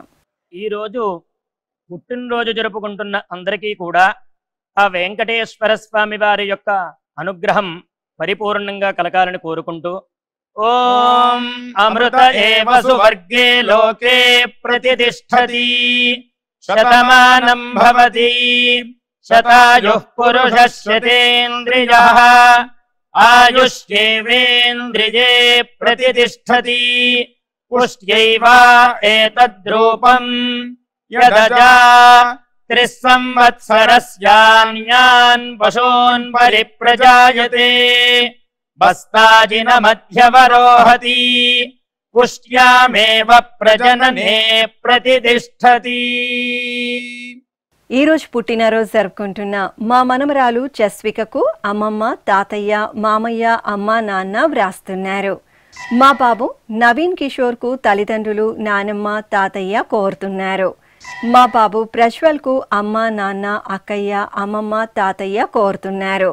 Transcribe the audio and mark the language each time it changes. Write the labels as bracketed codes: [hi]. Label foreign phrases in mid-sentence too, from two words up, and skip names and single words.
[te] ఈరోజు పుట్టినరోజు జరుపుకుంటున్న అందరికీ కూడా ఆ వెంకటేశ్వర స్వామి వారి యొక్క అనుగ్రహం పరిపూర్ణంగా కలగాలని కోరుకుంటూ, [sa] ఓం అమృత ఏవ సువర్గే లోకే ప్రతిష్ఠతి శతమానం భవతి శతాయుః పురుషः శతేంద్రియః ఆయుష్యేవేంద్రియే ప్రతిష్ఠతి पुष्ट्यैव एतद्रूपम् यदजा 3 संवत्सरस्यान्यान् पशून् परिप्रजायते बस्ताजिनमध्यवरोहति पुष्ट्यामेव प्रजनने प्रतिष्ठति। [te] ఈ రోజు పుట్టినరోజు జరుపుకుంటున్న మా మనమరాలు చస్వికకు అమ్మమ్మ, తాతయ్య, మామయ్య, అమ్మ, నాన్న వ్రాస్తున్నారు. మా బాబు నవీన్ కిషోర్కు తల్లిదండ్రులు, నానమ్మ, తాతయ్య కోరుతున్నారు. మా బాబు ప్రజ్వల్కు అమ్మ, నాన్న, అక్కయ్య, అమ్మమ్మ, తాతయ్య కోరుతున్నారు.